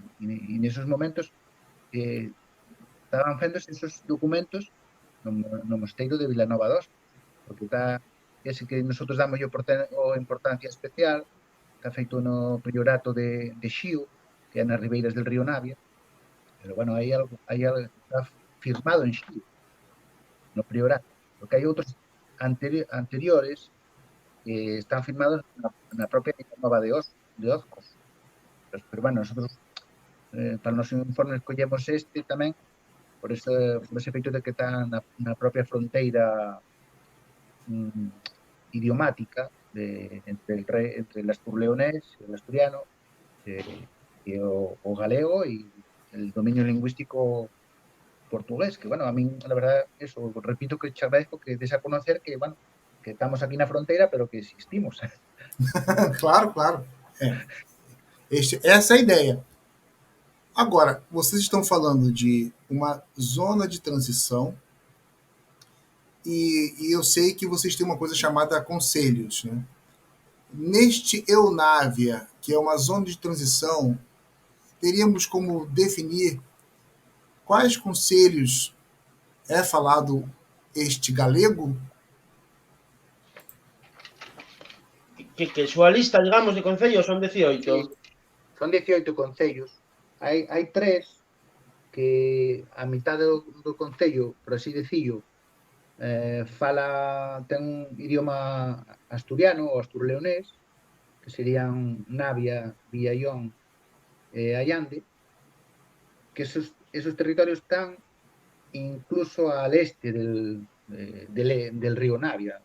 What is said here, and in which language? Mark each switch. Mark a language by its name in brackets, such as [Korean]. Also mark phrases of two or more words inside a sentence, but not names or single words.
[Galician] E nesos momentos estaban fendose esos documentos no mosteiro de Vilanova dos, porque está ese que nosotros damos o importancia especial, está feito no priorato de Xío, que é nas ribeiras del río Navia, pero bueno, hai algo está firmado en Xío, no priorato, porque hai outros anteriores que están firmados na propia Vilanova de Ozcos. Pero bueno, nosotros para os nosos informes collemos este tamén por ese feito de que está na propia fronteira idiomática entre el asturleonés, el asturiano, o galego y el dominio lingüístico portugués, que bueno, [Spanish] a mí la verdad, eso, repito que te agradezco que des a conocer [Galician] que, bueno, que estamos aquí na fronteira, pero que existimos. [Portuguese] Claro, claro. Essa é a ideia. Agora, vocês estão falando de uma zona de transição e eu sei que vocês têm uma coisa chamada conselhos, né? Neste Eunávia, que é uma zona de transição, teríamos como definir quais conselhos é falado este galego? [Galician] Que súa lista, digamos, de concellos son 18. Sí, son 18 concellos. Hai 3 que a mitad do concello, [Spanish] por así decirlo, [Galician] ten un idioma asturiano ou asturleonés, que serían Navia, Villallón e Allande, que esos territorios están [Spanish] incluso al este del río Navia.